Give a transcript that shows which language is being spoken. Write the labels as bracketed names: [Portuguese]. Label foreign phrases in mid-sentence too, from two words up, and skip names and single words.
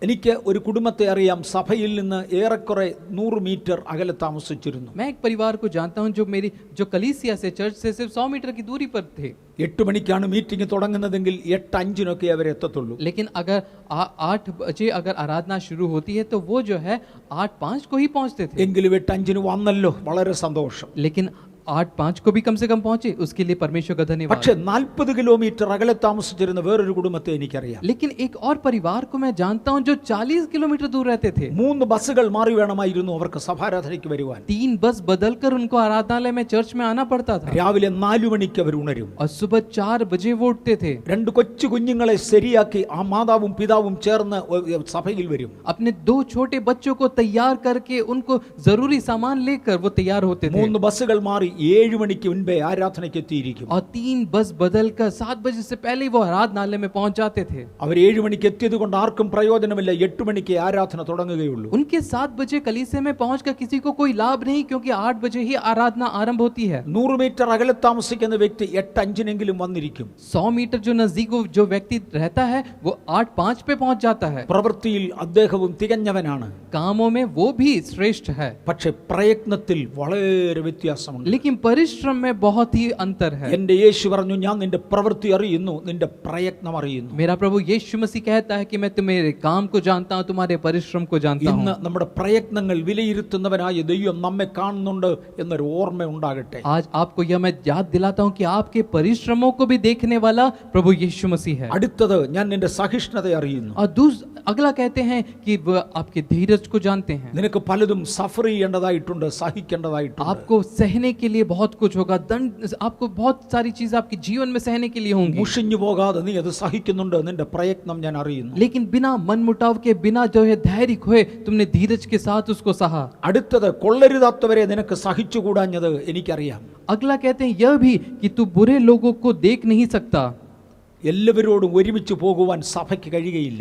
[Malayalam] എനിക്ക് ഒരു കുടുംബത്തെ അറിയാം, സഭയിൽ നിന്ന് ഏറെക്കുറെ 100 മീറ്റർ അകലെ താമസിച്ചിരുന്നു. [Hindi] मैं एक परिवार को जानता हूं जो कलीसिया से, चर्च से सिर्फ 100 मीटर की दूरी पर थे. [Malayalam] 8 മണിക്കാണ് മീറ്റിംഗ് തുടങ്ങുന്നതെങ്കിൽ 8:05 അവരെത്തത്തുള്ളൂ. [Hindi] लेकिन अगर 8 बजे अगर आराधना शुरू होती है तो वो जो है 8:05 को ही पहुंचते थे. [Malayalam] എങ്കിലും 8:05 വന്നല്ലോ, വളരെ സന്തോഷം. [Hindi] लेकिन 8:05 को भी कम से कम पहुंचे, उसके लिए परमेश्वर का धन्यवाद. [Malayalam] പക്ഷേ 40 കിലോമീറ്റർ അകലെ താമസിച്ചിരുന്ന വേറൊരു കുടുംബത്തെ എനിക്കറിയാം. [Hindi] लेकिन एक और परिवार को मैं जानता हूं जो 40 किलोमीटर दूर रहते थे. [Malayalam] 3 ബസ്സുകൾ മാറി വേണമായിരുന്നു അവർക്ക് സഭാരാധനയ്ക്ക് വരുവാൻ. [Hindi] 3 बस बदलकर उनको आराधनालय में, चर्च में आना पड़ता था. [Malayalam] രാവിലെ 4 മണിക്ക് അവർ ഉണരും. [Hindi] और सुबह 4 बजे वो उठते थे. [Malayalam] 2 കൊച്ചു കുഞ്ഞുങ്ങളെ ശരിയാക്കി ആ മാതാവും പിതാവും ചേർന്ന് സഭയിൽ വരും. [Hindi] अपने 2 छोटे बच्चों को तैयार करके उनको जरूरी सामान लेकर वो तैयार होते थे. [Malayalam] 3 ബസ്സുകൾ മാറി 7 മണിക്ക് മുൻപേ ആരാധനയ്ക്ക് എത്തിയിരിക്കും. [Hindi] और 3 बस बदलकर 7 बजे से पहले ही वो आराधनालय में पहुंच जाते थे. [Malayalam] അവർ 7 മണിക്ക് എത്തിയത് കൊണ്ട് ആർക്കും പ്രയോജനമില്ല. 8 മണിക്ക് ആരാധന തുടങ്ങുകയുള്ളൂ. [Hindi] उनके 7 बजे कलीसिया में पहुंचकर किसी को कोई लाभ नहीं, क्योंकि 8 बजे ही आराधना आरंभ होती है. [Malayalam] 100 മീറ്റർ അകലെ താമസിക്കുന്ന വ്യക്തി 8:05 വന്നിരിക്കും. [Hindi] 100 मीटर जो नजदीक जो व्यक्ति रहता है वो 8:05 पे पहुंच जाता है. [Malayalam] പ്രവൃത്തിയിൽ അദ്ദേഹവും തികഞ്ഞവനാണ്. [Hindi] कामों में वो भी श्रेष्ठ है, [Malayalam] പക്ഷേ പ്രയത്നത്തിൽ വളരെ വ്യത്യാസമുണ്ട്. [Hindi] लेकिन परिश्रम में बहुत ही अंतर है. [Malayalam] എന്റെ യേശു പറഞ്ഞു, ഞാൻ നിന്റെ പ്രവൃത്തി അറിയുന്നു, നിന്റെ പ്രയത്നം അറിയുന്നു. [Hindi] मेरा प्रभु यीशु मसीह कहता है कि मैं तुम्हारे काम को जानता हूं, तुम्हारे परिश्रम को जानता [Malayalam] ഇന്ന് [Hindi] हूं. [Malayalam] നമ്മുടെ പ്രയത്നങ്ങൾ വിലയിരുത്തുന്നവനായ ദൈവം നമ്മെ കാണുന്നുണ്ട് എന്നൊരു ഓർമ്മ ഉണ്ടാകട്ടെ. [Hindi] आज आपको यह मैं याद दिलाता हूं कि आपके परिश्रमों को भी देखने वाला प्रभु यीशु मसीह है. [Malayalam] അടുത്തത്, ഞാൻ നിന്റെ സഹിഷ്ണുത അറിയുന്നു. [Hindi] और अगला कहते हैं कि वह आपके धीरज को जानते हैं. [Malayalam] നിനക്ക് പലതും സഫർ ചെയ്യേണ്ടതായിട്ടുണ്ട്, സഹിക്കേണ്ടതായിട്ടുണ്ട്. [Hindi] आपको सहने के लिए बहुत कुछ होगा, दंड, आपको बहुत सारी चीजें आपके जीवन में सहने के लिए होंगी. [Malayalam] മുഷിഞ്ഞു പോകാതെ നീ അത് സഹിക്കുന്നുണ്ട്. നിന്റെ പ്രയത്നം ഞാൻ അറിയുന്നു. [Hindi] लेकिन बिना मनमुटाव के, बिना जो है धैर्य खोए, तुमने धीरज के साथ उसको सहा. [Malayalam] അടുത്തത്, കൊള്ളരുതാത്തവരെ നിനക്ക് സഹിച്ചുകൂടാഞ്ഞത് എനിക്കറിയാം. [Hindi] अगला कहते हैं यह भी कि तू बुरे लोगों को देख नहीं सकता. [Malayalam] എല്ലാവരോടും ഒരുമിച്ച് പോകുവാൻ സഭയ്ക്ക് കഴിയുകയില്ല.